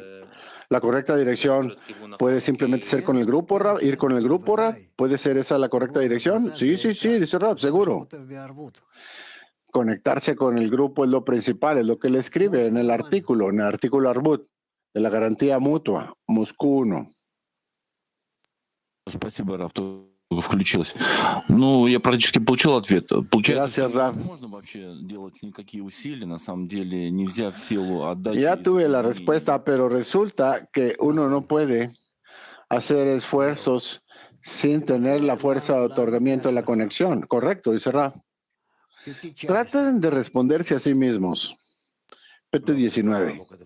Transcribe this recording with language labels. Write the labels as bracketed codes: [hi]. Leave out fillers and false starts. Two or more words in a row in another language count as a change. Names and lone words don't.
[es] La correcta dirección puede simplemente ser con el grupo, Rab, ir con el grupo, Rab. ¿Puede ser esa la correcta dirección? Sí, dice Rab, seguro. Conectarse con el grupo es lo principal, es lo que le escribe en el artículo Arbut, de la garantía mutua, Moscú 1. [ru] Спасибо, Раф, включилась. Ну, я практически получил ответ. [es] Gracias, Raf. [ru] Можно вообще делать никакие усилия, на самом деле, нельзя в силу отдачи. [es] Ya tuve la respuesta, pero resulta que uno no puede hacer esfuerzos sin tener la fuerza de otorgamiento de la conexión. Correcto, dice Raf. Traten de responderse a sí mismos. PT19.